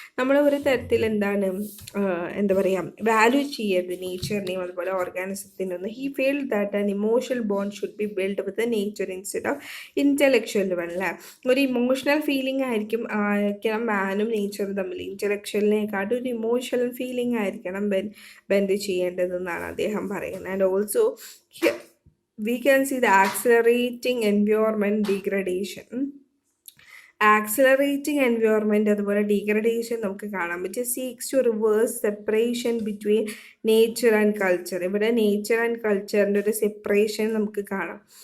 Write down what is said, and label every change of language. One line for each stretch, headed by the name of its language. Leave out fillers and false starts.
Malayalam: നമ്മൾ ഒരു തരത്തിൽ എന്താണ് എന്താ പറയുക, വാല്യൂ ചെയ്യരുത് നേച്ചറിനെയും അതുപോലെ ഓർഗാനിസത്തിനൊന്നും.
English: He feel that an emotional bond should be build with nature instead of intellectual one.
Malayalam: അല്ലേ, ഒരു ഇമോഷണൽ ഫീലിംഗ് ആയിരിക്കണം മാനും നേച്ചറും തമ്മിൽ. ഇൻ്റലക്ച്വലിനെക്കാട്ടും ഒരു ഇമോഷണൽ ഫീലിംഗ് ആയിരിക്കണം ബെൻഡ് ചെയ്യേണ്ടതെന്നാണ് അദ്ദേഹം പറയുന്നത്.
English: And also we can see the accelerating environment degradation.
Malayalam: Accelerating environment അതുപോലെ degradation നമുക്ക് കാണാൻ പറ്റും.
English: Seeks to reverse separation between nature and culture.
Malayalam: ഇവിടെ നേച്ചർ ആൻഡ് കൾച്ചറിൻ്റെ ഒരു സെപ്പറേഷൻ നമുക്ക് കാണാം.